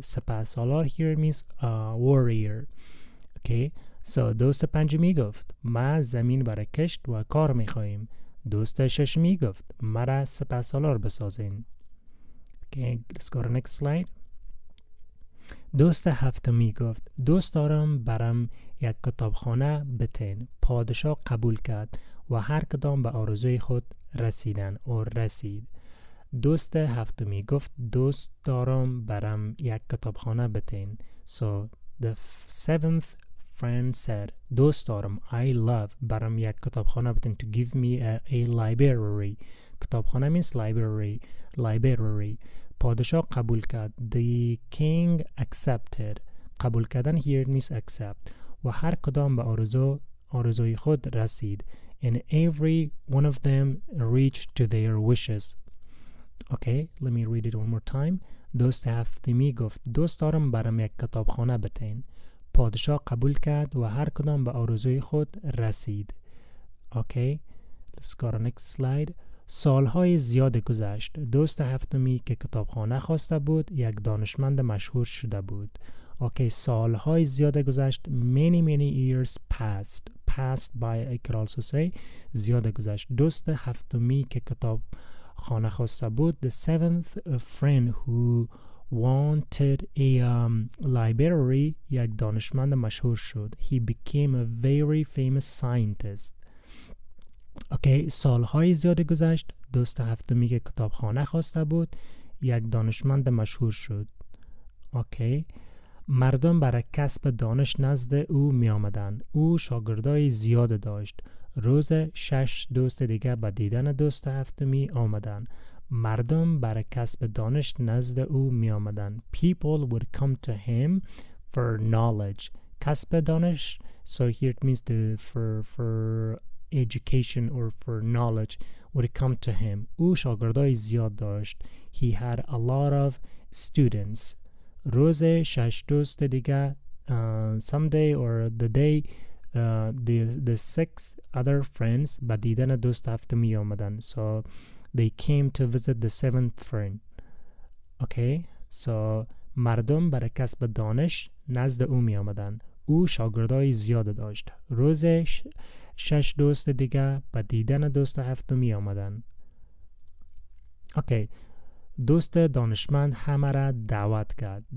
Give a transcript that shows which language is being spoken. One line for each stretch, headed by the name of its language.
English: سپهسالار here means warrior.
Persian: Okay, so دوست پنجمی گفت ما زمین برای کشت و کار میخواهیم. دوست ششمی گفت مرا سپهسالار بسازین.
English: Okay, let's go to next slide.
Persian: دوست هفتمی گفت دوست دارم برام یک کتابخانه بتین. پادشاه قبول کرد و هر کدام به آرزوی خود رسیدن و رسید. دوست هفتمی گفت دوست دارم برام یک کتابخانه بتین.
English: So the seventh friend said,
Persian: دوست دارم,
English: I love,
Persian: برام یک کتابخانه بتین,
English: to give me a library. کتابخانه means library.
Persian: پادشاه قبول کرد.
English: The king accepted. قبول کردن here means accept.
Persian: و هر کدام به آرزوی خود رسید.
English: And every one of them reached to their wishes. Okay, let me read it one more time.
Persian: دوست هفتمی گفت دوست دارم برام یک کتابخانه بتین. پادشاه قبول کرد و هر کدام به آرزوی خود رسید.
English: Okay, let's go to next slide.
Persian: سالهای زیاد گذشت. دوست هفتمی که کتابخانه خواسته بود یک دانشمند مشهور شده بود. Okay, سالهای زیاد گذشت.
English: Many years passed by. I could also say
Persian: زیاد گذشت. دوست هفتمی که کتابخانه خواسته بود.
English: The seventh friend who wanted a library
Persian: یک دانشمند مشهور شد.
English: He became a very famous scientist.
Persian: Okay, سالهای زیاد گذشت. دوست هفتمی که کتابخانه خواسته بود یک دانشمند مشهور شد.
English: Okay.
Persian: مردم برای کسب دانش نزد او می آمدن. او شاگردای زیاد داشت. روز 6 دوست دیگه به دیدن دوست هفتمی آمدن. مردم برای کسب دانش نزد او می آمدن.
English: People would come to him for knowledge.
Persian: کسب دانش,
English: so here it means for education or for knowledge would come to him.
Persian: او شاگردای زیاد داشت.
English: He had a lot of students.
Persian: روز 6 دوست دیگه
English: someday or the day the 6 other friends
Persian: به دیدن دوست هفتمی آمدن.
English: So they came to visit the 7th friend.
Persian: Okay, so مردم برای کسب دانش نزد او می آمدن. او شاگردای زیاد داشت. روز 6 دوست دیگه به دیدن دوست هفتمی آمدن. Okay, دوست دانشمند همه را دعوت کرد.